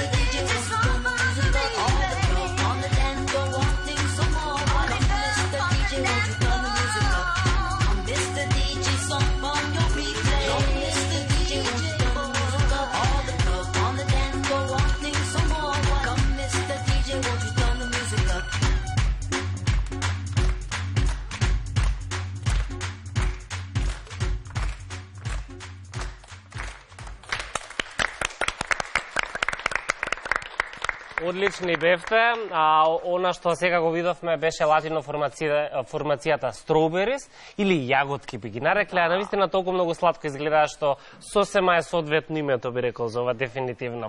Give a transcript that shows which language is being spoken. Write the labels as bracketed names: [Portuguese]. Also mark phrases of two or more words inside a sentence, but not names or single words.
[English] DJ, won't you turn the music up? All the club on the dance floor, wanting some more. Come, Mr. DJ, won't you turn the music up? Come, Mr. DJ, song on your replay. Oh, Mr. DJ, won't you turn the music up? All the club on the dance floor, wanting some more. Come, Mr. DJ, won't you turn the music up? [Macedonian] Одлични бевте. Она што сега го видовме беше латино формацијата Strawberries или јаготки би ги нарекле, а навистина толку многу сладко изгледаа што сосема е соодветно името би рекол за ова дефинитивно.